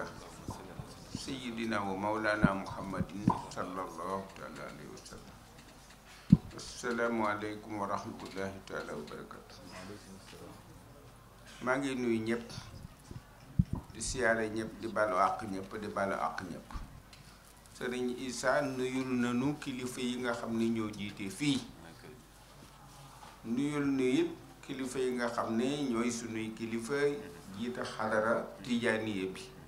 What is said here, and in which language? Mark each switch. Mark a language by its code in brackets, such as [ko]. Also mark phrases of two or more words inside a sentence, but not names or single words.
[ar] سيدنا ومولانا محمد صلى الله تعالى عليه وسلم السلام عليكم ورحمة الله تعالى وبركاته [wo] maa ngi nuyu ñëpp di siyaare ñëpp di balu àq ñëpp di balu àq ñëpp sëriñ Issa nuyul nanu kilifa yi nga xam ni ñoo jiite fii nuyul nu it kilifa yi nga xam ne ñooy sunuy kilifa jiite xadara tijaaniye bi